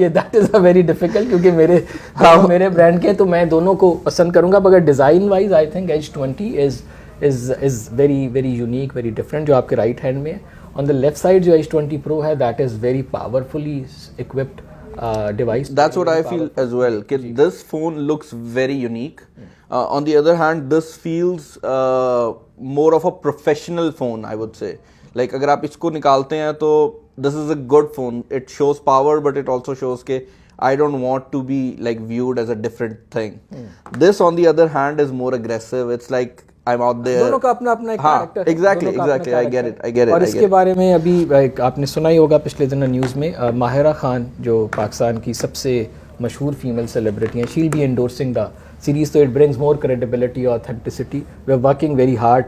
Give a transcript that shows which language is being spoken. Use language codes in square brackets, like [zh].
[hi] ये [en] that is a very difficult, [hi] क्योंकि मेरे ब्रांड के तो मैं दोनों को पसंद करूंगा, मगर design wise [en] I think H20 is very very unique, very different. [hi] जो आपके राइट हैंड में है, [en] On the left side जो H20 Pro है, that is very powerfully equipped device. That's what I feel as well. This phone looks very unique. On the other hand, this feels more of a professional phone, I would say. Like [hi] अगर आप इसको निकालते हैं तो [en] this is a good phone. It shows power, but it also shows कि I don't want to be like viewed as a different thing. This on the other hand is more aggressive. It's like I'm out there. [hi] दोनों का अपना अपना एक character. [en] Exactly. I get it. [hi] और इसके बारे में अभी आपने सुना ही होगा पिछले दिन न्यूज़ में, माहिरा खान जो पाकिस्तान की सबसे मशहूर फीमेल सेलिब्रिटी हैं, [en] She'll be endorsing the series. तो it brings more credibility, authenticity. We are working very hard.